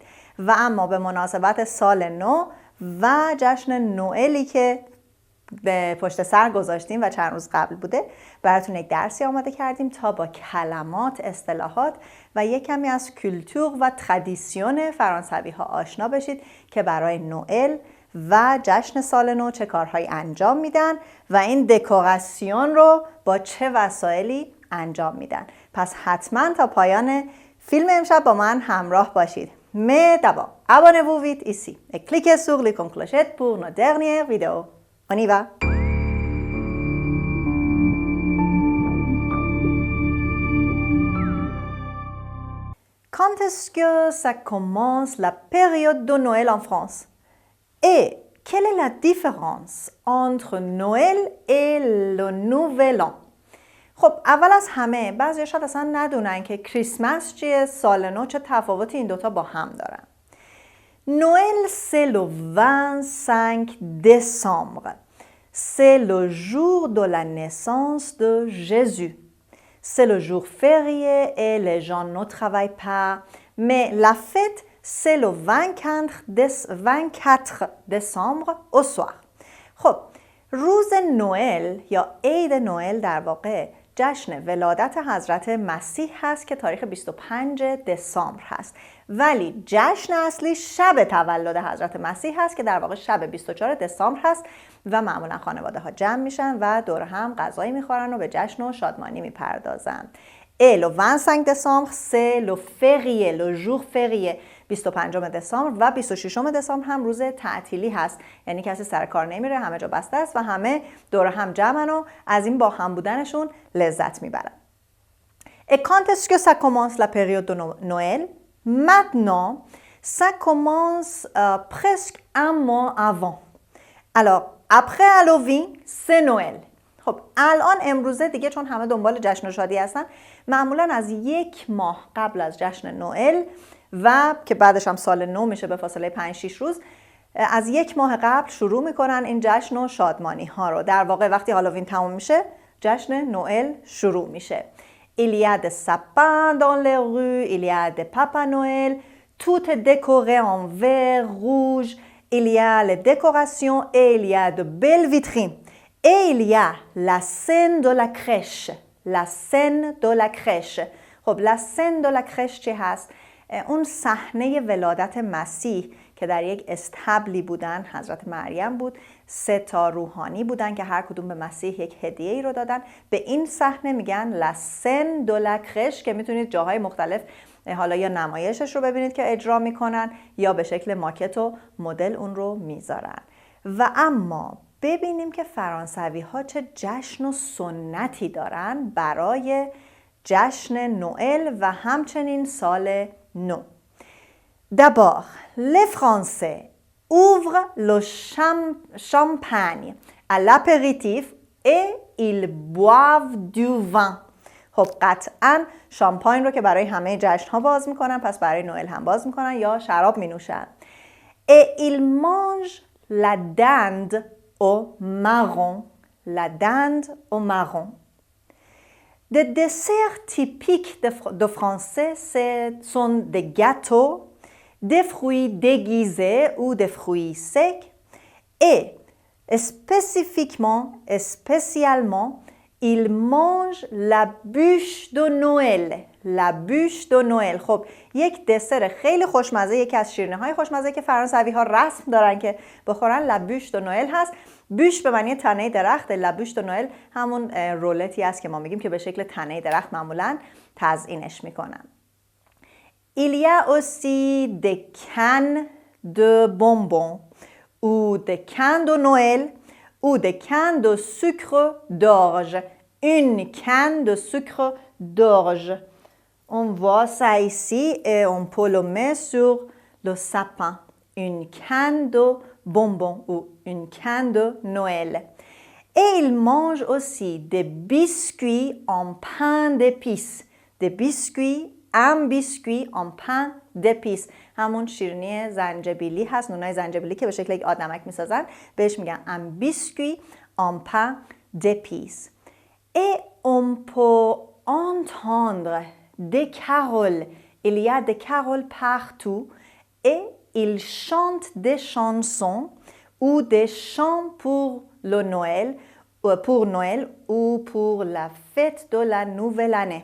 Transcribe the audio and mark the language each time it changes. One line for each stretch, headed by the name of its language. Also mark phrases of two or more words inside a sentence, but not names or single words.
Persian: و اما به مناسبت سال نو و جشن نوئلی که به پشت سر گذاشتیم و چند روز قبل بوده، براتون یک درسی آماده کردیم تا با کلمات، اصطلاحات و یک کمی از کلتور و ترادیسیون فرانسوی ها آشنا بشید که برای نوئل و جشن سال نو چه کارهایی انجام میدن و این دکوراسیون رو با چه وسایلی انجام میدن. پس حتما تا پایان فیلم امشب با من همراه باشید.
French: Mais d'abord, abonnez-vous vite ici et cliquez sur l'icône clochette pour nos dernières vidéos. On y va! Quand est-ce que ça commence la période de Noël en France? Et quelle est la différence entre Noël et le Nouvel An?
Persian: خب اول از همه بعضی شاید اصلا ندونن که کریسمس چیه، سال نو چه تفاوتی این دوتا با هم دارن.
French: Noël c'est le 25 décembre. C'est le jour de la naissance de Jésus. C'est le jour férié et les gens ne travaillent pas. Mais la fête c'est le 24 décembre au soir.
Persian: خب روز نوئل یا عید نوئل در واقع جشن ولادت حضرت مسیح هست که تاریخ 25 دسامبر هست، ولی جشن اصلی شب تولد حضرت مسیح هست که در واقع شب 24 دسامبر هست و معمولا خانواده ها جمع میشن و دور هم غذایی میخورن و به جشن و شادمانی میپردازن.
French: Et le 25 décembre, c'est le férié, le jour férié.
Persian: 25 دسامبر و 26 دسامبر هم روز تعطیلی هست، یعنی کسی سر کار نمیره، همه جا بسته است و همه دور هم جمعن و از این با هم بودنشون لذت میبرن.
French: Et quand est-ce que ça commence la période de Noël? Maintenant, ça commence presque un mois avant. Alors, après Halloween, c'est Noël.
Persian: خب الان امروزه دیگه چون همه دنبال جشن و شادی هستن، معمولا از یک ماه قبل از جشن نوئل و که بعدش هم سال نو میشه به فاصله 5-6 روز، از یک ماه قبل شروع میکنن این جشن و شادمانی ها رو. در واقع وقتی هالووین تموم میشه جشن نوئل شروع میشه.
French: Il y a des sapins dans les rues, il y a des Papa Noël, tout est décoré en vert, rouge, il y a les décorations et il y a de belles vitrines. Et il y a la scène de la crèche. La scène de la crèche. خب la scène de la crèche
Persian: چی هست؟ اون صحنه ولادت مسیح که در یک استبلی بودن، حضرت مریم بود، 3 تا روحانی بودن که هر کدوم به مسیح یک هدیه ای رو دادن. به این صحنه میگن
French: la scène de la crèche
Persian: که میتونید جاهای مختلف حالا یا نمایشش رو ببینید که اجرا میکنن یا به شکل ماکت و مدل اون رو میذارن. و اما ببینیم که فرانسوی ها چه جشن و سنتی دارن برای جشن نوئل و همچنین سال نو.
French: D'abord, les Français ouvrent le champagne à l'apéritif et ils boivent du vin.
Persian: خب قطعاً شامپاین رو که برای همه جشن ها باز میکنن، پس برای نوئل هم باز میکنن یا شراب مینوشن.
French: Et ils mangent la dinde au marron. La dinde au marron. Des desserts typiques de français sont des gâteaux, des fruits déguisés ou des fruits secs et spécialement, ils mangent la bûche de Noël. La bûche de Noël.
Persian: خب یک دسر خیلی خوشمزه، یکی از شیرینی‌های خوشمزه که فرانسوی ها رسم دارن که بخورن
French: la bûche de Noël
Persian: هست. بوش به معنی تنه درخت،
French: la bûche de Noël
Persian: همون رولتی است که ما میگیم که به شکل تنه درخت معمولاً تزیینش میکنن.
French: Il y a aussi des cannes de bonbons ou des cannes de Noël ou des cannes de sucre d'orge. Une canne de sucre d'orge. On voit ça ici et on peut le mettre sur le sapin, une canne de bonbons ou une canne de Noël. Et il mange aussi des biscuits en pain d'épices. Des biscuits, un biscuit en pain d'épices.
Persian: همون شیرینی زنجبیلی هست، نونای زنجبیلی که به شکل یک آدمک میسازن، بهش میگن
French: un biscuit en pain d'épices. Et on peut entendre des caroles. Il y a des caroles partout et ils chantent des chansons ou des chants pour le Noël, ou pour la fête de la nouvelle année.